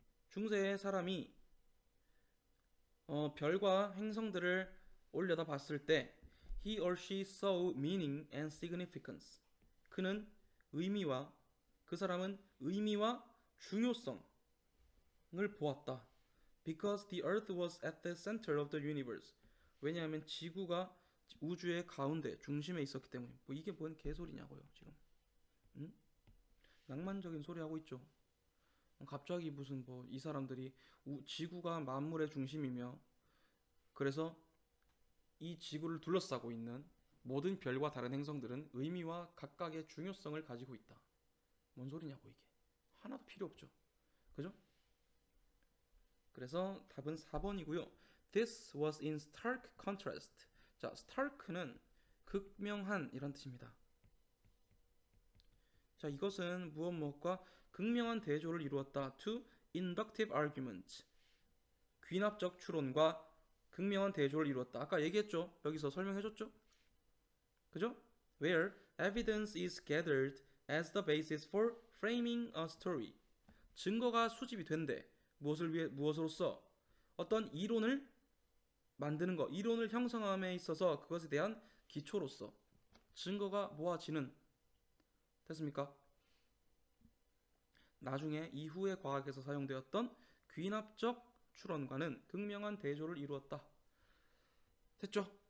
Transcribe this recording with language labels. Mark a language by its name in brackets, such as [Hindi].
[Korean] 중세의 사람이 별과 행성들을 올려다 봤을 때 [English] he or she saw meaning and significance. [Korean] 그는 의미와 그 사람은 의미와 중요성을 보았다. [English] Because the earth was at the center of the universe. [Korean] 왜냐하면 지구가 우주의 가운데 중심에 있었기 때문에. 뭐 이게 뭔 개소리냐고요 지금. 응? 낭만적인 소리 하고 있죠. 갑자기 무슨 뭐 이 사람들이 지구가 만물의 중심이며 그래서 이 지구를 둘러싸고 있는 모든 별과 다른 행성들은 의미와 각각의 중요성을 가지고 있다. 뭔 소리냐고 이게. 하나도 필요 없죠. 그죠? 그래서 답은 4번이고요. [English] This was in stark contrast. [Korean] 자, stark는 극명한 이런 뜻입니다. 자, 이것은 무엇과 극명한 대조를 이루었다. [English] To inductive argument. [Korean] 귀납적 추론과 극명한 대조를 이루었다. 아까 얘기했죠? 여기서 설명해줬죠? 그죠? [English] Where evidence is gathered as the basis for framing a story. [Korean] 증거가 수집이 된대. 무엇으로써? 어떤 이론을 만드는 것, 이론을 형성함에 있어서 그것에 대한 기초로서 증거가 모아지는. 됐습니까? 나중에 이후의 과학에서 사용되었던 귀납적 추론과는 극명한 대조를 이루었다. 됐죠?